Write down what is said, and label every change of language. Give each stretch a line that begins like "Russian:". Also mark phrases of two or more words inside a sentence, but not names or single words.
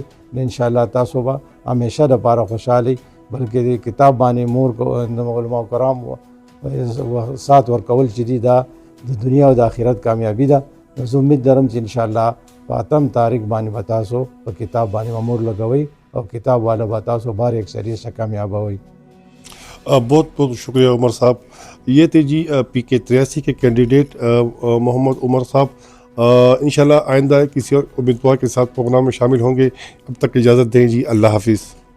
Pashto: نو انشاءالله تاسو به همیشه دپاره خوشحالئ، بلکې د کتاب باندې مور د علماء کرام سات ورکول چې دي دا د دنیا او د آخرت کامیابی ده. نو زه امید لرم چې انشاءالله په 8 تاریخ باندې به تاسو په کتاب باندې مور لګوئ اور کتاب والا به تاسو
Urdu: بار اکثریت سے
Pashto: کامیابوئ.
Urdu: بہت بہت شکریہ عمر صاحب. یہ تھے جی PK83 کے کینڈیڈیٹ محمد عمر صاحب. انشاءاللہ آئندہ کسی اور امیدوار کے ساتھ پروگرام میں شامل ہوں گے. اب تک اجازت دیں جی, اللہ حافظ.